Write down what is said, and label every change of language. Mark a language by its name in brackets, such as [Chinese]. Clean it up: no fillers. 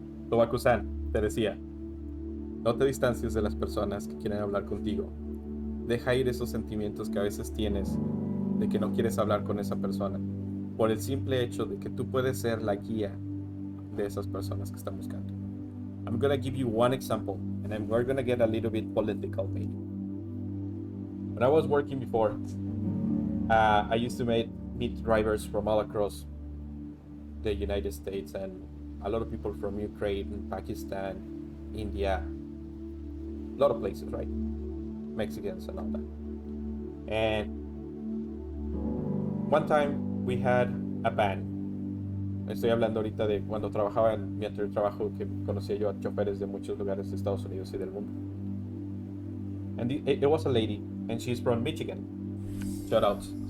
[Spanish] Tobaku-san, te decía, no te distancies de las personas que quieren hablar contigo. Deja ir esos sentimientos que a veces tienes de que no quieres hablar con esa persona, por el simple hecho de que tú puedes ser la guía de esas personas que están buscando. [English] I'm gonna give you one example, and we're gonna get a little bit political, maybe. When I was working before, I used to meet drivers from all across the United States and a lot of people from Ukraine, Pakistan, India, a lot of places, right? Mexicans and all that. And one time we had a van. [Spanish] Estoy hablando ahorita de cuando trabajaba en mi anterior trabajo, que conocía yo a choferes de muchos lugares de Estados Unidos y del mundo. [English] And it was a lady, and she's from Michigan. Shout out.